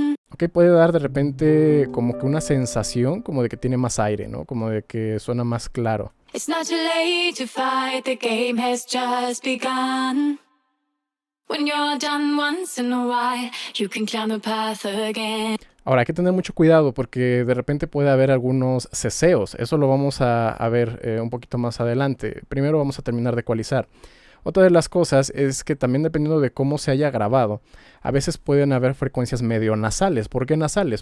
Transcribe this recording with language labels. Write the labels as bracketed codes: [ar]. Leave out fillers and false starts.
[es] Ok, puede dar de repente como que una sensación como de que tiene más aire, ¿no? Como de que suena más claro. [en] It's not too late to fight, the game has just begun. When you're done once in a while, you can climb the path again. [es] Ahora hay que tener mucho cuidado porque de repente puede haber algunos ceseos. Eso lo vamos a ver un poquito más adelante. Primero vamos a terminar de ecualizar. Otra de las cosas es que también dependiendo de cómo se haya grabado, a veces pueden haber frecuencias medio nasales. ¿Por qué nasales?